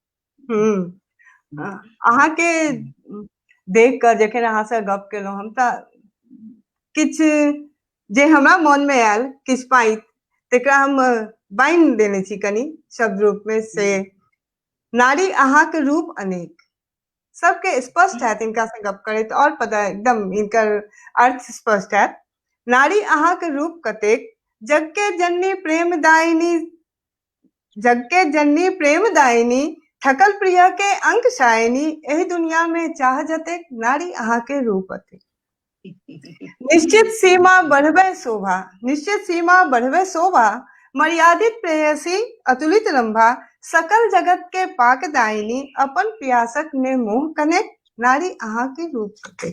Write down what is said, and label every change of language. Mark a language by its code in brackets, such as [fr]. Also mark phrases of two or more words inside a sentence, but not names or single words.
[mai] अहाँके देख कर जखन अहाँ से गप केलहुँ हम त किछ जे हमरा मन में आयल किछ पाइत तेकरा हम बाइन देने छी कनी शब्द रूप में से नारी अहाँके रूप अनेक। सबके स्पष्ट है इनका से गप करैत और पता एकदम इनकर अर्थ स्पष्ट है। नारी अहाँके रूप कतेक, जग के जननी प्रेमदायिनी, जग के जननी प्रेमदायिनी, थकल प्रिय के अंक शायनी, एही दुनिया में चाह जतेक, नारी अहाँके रूप अतेक। निश्चित सीमा बढ़बै शोभा, निश्चित सीमा बढ़बै शोभा, मर्यादित प्रेयसी अतुलित रंभा, सकल जगत के पाकदायिनी, अपन प्यासक ने मोह कनेक, नारी अहाँके रूप कतेक।